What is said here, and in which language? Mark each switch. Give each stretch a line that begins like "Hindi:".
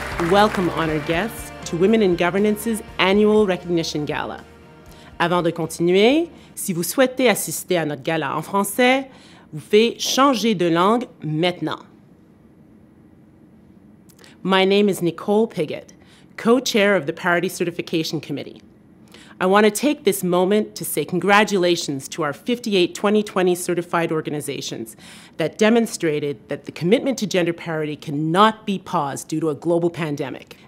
English: welcome honored guests to Women in Governance's annual Recognition Gala.
French: Avant de continuer, si vous souhaitez assister à notre gala en français, vous faites changer de langue maintenant.
English: My name is Nicole Piggott, co-chair of the Parity Certification Committee. I want to take this moment to say congratulations to our 58 2020 certified organizations that demonstrated that the commitment to gender parity cannot be paused due to a global pandemic.